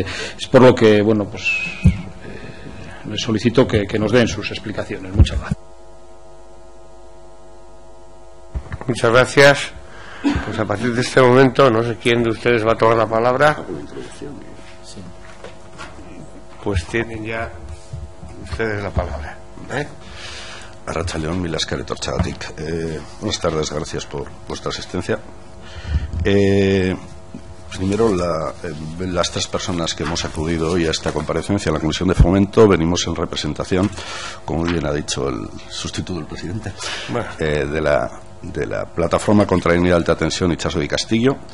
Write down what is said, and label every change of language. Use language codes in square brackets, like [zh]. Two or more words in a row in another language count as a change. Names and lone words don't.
[es] Es por lo que les solicito que nos den sus explicaciones. Muchas gracias. Muchas gracias. Pues a partir de este momento, no sé quién de ustedes va a tomar la palabra. Pues tienen ya ustedes la palabra. [eu] Arratsaldeon, mila esker etortxagatik. [es] Buenas tardes, gracias por vuestra asistencia. Primero, las tres personas que hemos acudido hoy a esta comparecencia en la Comisión de Fomento venimos en representación, como bien ha dicho el sustituto del presidente, de la plataforma contra la línea de alta tensión Itxaso de Castillo.